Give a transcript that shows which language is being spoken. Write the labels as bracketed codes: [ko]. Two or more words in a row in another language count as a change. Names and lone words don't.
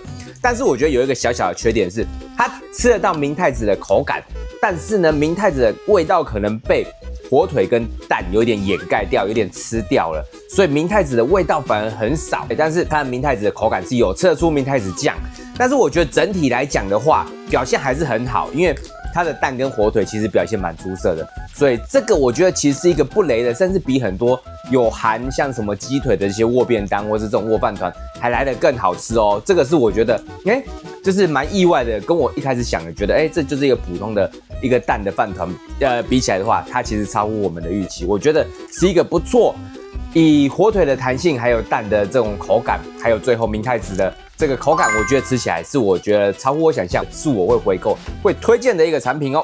[zh] 但是我覺得有一個小小的缺點是，它吃得到明太子的口感，但是呢，明太子的味道可能被火腿跟蛋有點掩蓋掉，有點吃掉了，所以明太子的味道反而很少。但是它的明太子的口感是有吃得出明太子醬，但是我覺得整體來講的話，表現還是很好，因為它的蛋跟火腿其實表現蠻出色的，所以這個我覺得其實是一個不雷的，甚至比很多有含像什麼雞腿的這些握便當或是這種握飯糰還來得更好吃哦。這個是我覺得，就是蠻意外的，跟我一開始想的覺得，這就是一個普通的一個蛋的飯糰，比起來的話，它其實超乎我們的預期，我覺得是一個不錯。以火腿的彈性，還有蛋的這種口感，還有最後明太子的這個口感，我覺得吃起來是我覺得超乎我想象，是我會回購、會推薦的一個產品哦。